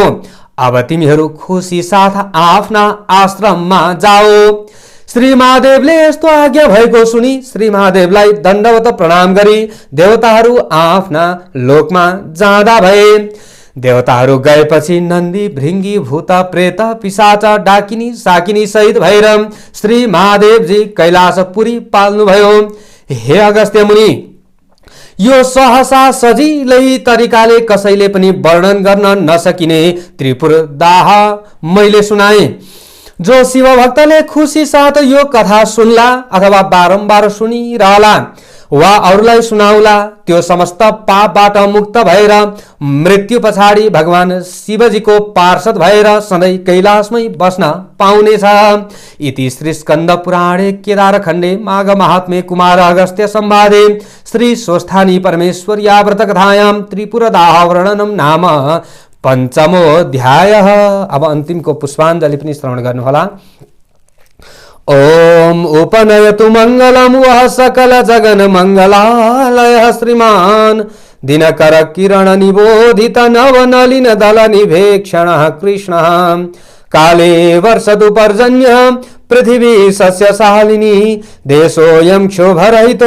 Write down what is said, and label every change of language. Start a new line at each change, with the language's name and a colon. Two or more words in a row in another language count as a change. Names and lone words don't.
Nepali: अब तिमीहरू खुसी साथ आफ्ना आश्रममा जाओ। श्री महादेवले यस्तो आज्ञा भएको सुनि श्री महादेवलाई दण्डवत प्रणाम गरी देवताहरू आफ्ना लोकमा जाँदा भए। देवताहरू गएपछि नन्दी भृंगी भूत प्रेत पिशाच डाकिनी साकिनी सहित भएर श्री महादेवजी कैलाशपुरी पाल्नुभयो। हे अगस्त्य मुनि, यो सहसा सजिलै तरिकाले कसैले पनि वर्णन गर्न नसकिने त्रिपुर दाह मैले सुनाए। जो शिव भक्तले खुशी साथ यो कथा सुनला अथवा बारम्बार सुनिरहला वा अरूलाई सुनाउला त्यो समस्त पापबाट मुक्त भएर मृत्यु पछाडि भगवान शिवजीको पार्षद भएर सधैँ कैलाशमै बस्न पाउनेछ।
Sanskrit: इति श्री स्कंद पुराणे केदारखण्डे माघ महात्म्ये कुमार अगस्त्य संवादे श्री स्वस्थानी परमेश्वर्या व्रत कथायां त्रिपुरदाह वर्णनम नाम पंचमो अध्याय।
Nepali: अब अन्तिमको पुष्पाञ्जलि पनि श्रवण गर्नुहोला।
Sanskrit: ओम उपनयतु मंगलम वह सकल जगन मंगलालय श्रीमान दिनकर किरण निबोधित नवनलिन दल निभेक्षण कृष्ण काले वर्षतु पर्जन्य पृथिवी सस्यशालिनी देशोऽयं क्षोभरहितो